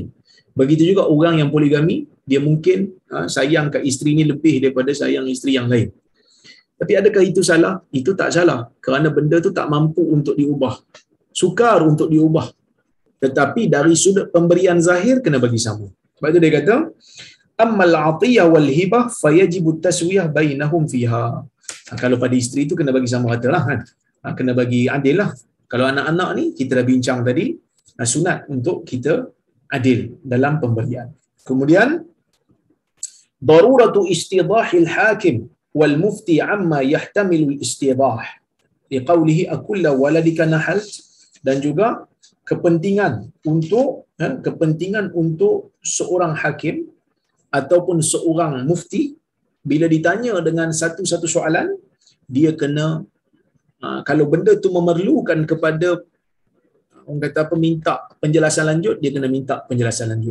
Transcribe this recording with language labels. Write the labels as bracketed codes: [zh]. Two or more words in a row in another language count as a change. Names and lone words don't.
[ms] Begitu juga orang yang poligami, dia mungkin sayang kat isteri ni lebih daripada sayang isteri yang lain. Tapi adakah itu salah? Itu tak salah. Kerana benda tu tak mampu untuk diubah. Sukar untuk diubah. Tetapi dari sudut pemberian zahir kena bagi sama. Sebab itu dia kata, [ar] أما العطية والهبة فيجب التسوية بينهم فيها. [ms] Kalau pada isteri tu kena bagi sama rata lah, kan? Kena bagi adil lah. Kalau anak-anak ni kita dah bincang tadi, sunat untuk kita adil dalam pemberian. [ar] Kemudian ضرورة استيضاح الحاكم والمفتي عما يحتمل الاستيضاح لقوله أكل ولدك نحلت, [ms] dan juga kepentingan untuk seorang hakim ataupun seorang mufti bila ditanya dengan satu-satu soalan, dia kena kalau benda tu memerlukan kepada orang kata apa, minta penjelasan lanjut, dia kena minta penjelasan lanjut.